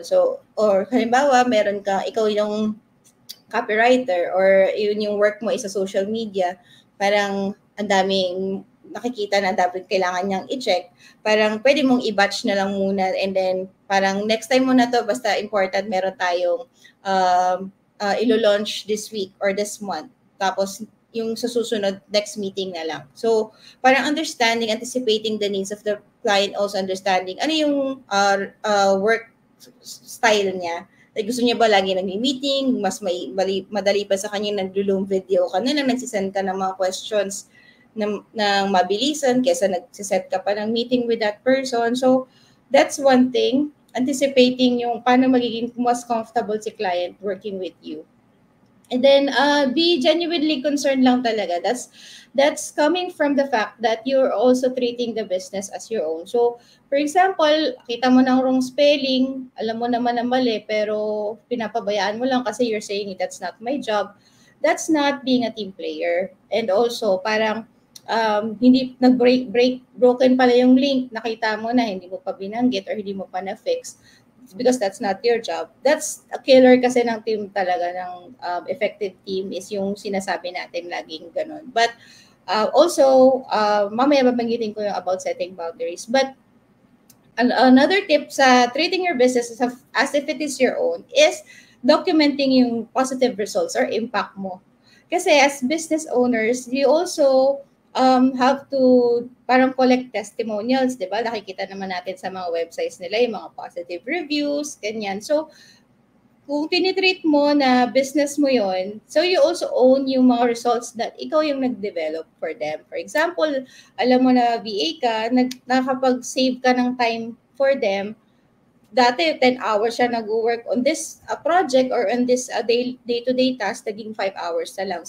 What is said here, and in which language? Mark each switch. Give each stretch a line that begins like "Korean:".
Filipino: So, or halimbawa, ikaw yung copywriter or yun yung work mo is sa social media, parang ang daming nakikita na dapat kailangan niyang i-check, parang pwede mong i-batch na lang muna and then parang next time mo na to, basta important, meron tayong ilo-launch this week or this month. Tapos, yung sa susunod, next meeting na lang.
English: So, parang anticipating the needs of the client, also understanding ano yung work style niya.
Filipino: Like, gusto niya ba lagi nag-meeting? Mas madali pa sa kanya nag-loom video ka na nagsisend ka ng mga questions ng mabilisan kesa nagsiset ka pa ng meeting with that person. So,
English: That's one thing. Anticipating yung paano magiging mas comfortable si client working with you. And then be genuinely concerned lang talaga. That's coming from the fact that you're also treating the business as your own.
Filipino: So, for example, kita mo ng wrong spelling, alam mo naman na mali, pero pinapabayaan mo lang kasi
English: you're saying that's not my job. That's not being a team player.
Filipino: And also, parang hindi broken pala yung link, nakita mo na hindi mo pa binanggit or hindi mo pa na-fix
English: because that's not your job.
Filipino: That's a killer kasi ng team talaga, ng effective team is yung sinasabi natin laging ganun.
English: But also, mamaya babanggitin ko yung about setting boundaries. But another tip sa treating your business as if it is your own is documenting yung positive results or impact mo. Kasi as business owners, you also have to parang collect testimonials, di ba?
Filipino: Nakikita naman natin sa mga websites nila yung mga positive reviews, ganyan. So, kung tinitreat mo na business mo yon,
English: so you also own
Filipino: yung mga results that ikaw yung nag-develop for them. For example, alam mo na VA ka, nakapag-save ka ng time for them. Dati, 10 hours siya nag-work on this project or on this day-to-day task, naging 5 hours na lang.